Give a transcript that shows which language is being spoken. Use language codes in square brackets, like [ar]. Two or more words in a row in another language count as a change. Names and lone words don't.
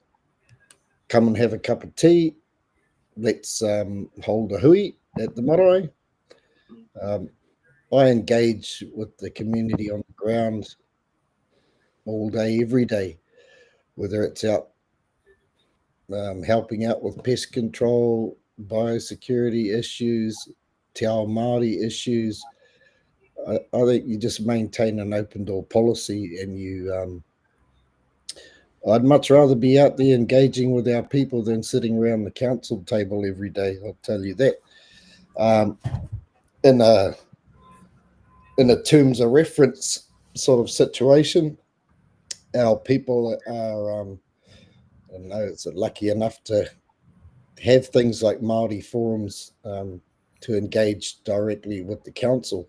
[en] Come and have a cup of tea. Let's hold a hui at the marae. I engage with the community on the ground all day, every day, whether it's out helping out with pest control, biosecurity issues, [mi] te ao Māori issues. [en] I think you just maintain an open door policy, and you. I'd much rather be out there engaging with our people than sitting around the council table every day. I'll tell you that. In a terms of reference sort of situation, our people are, I know it's lucky enough to have things like Māori forums to engage directly with the council.